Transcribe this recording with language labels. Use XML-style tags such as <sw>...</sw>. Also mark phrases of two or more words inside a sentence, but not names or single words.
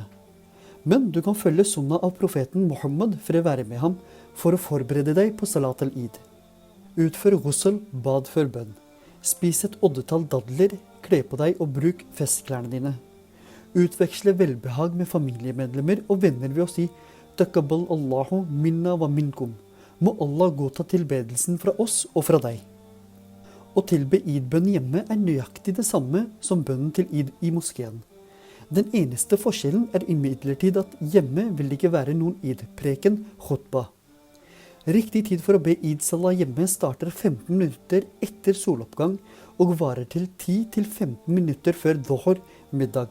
<no>Men du kan følge sunna av profeten Muhammad for å være med ham for å forberede deg på</no> <ar>صلاة العيد.</ar> <no>Utfør ghusl, bad før bønn. Spis et oddetall dadler, kle på deg og bruk festklærne dine. Utveksle velbehag med familiemedlemmer og venner ved å si</no> <ar>«تقبل الله منا ومنكم».</ar> <no>Må Allah godta tilbedelsen fra oss og fra deg. Å tilbe id-bønn hjemme er nøyaktig det samme som bønnen til id i moskeen. Den eneste forskjellen er imidlertid at hjemme vil det ikke være noen id-preken khutbah. Riktig tid for å be id-salah hjemme starter 15 minutter etter soloppgang og varer til 10-15 minutter før dhuhr middag.</no>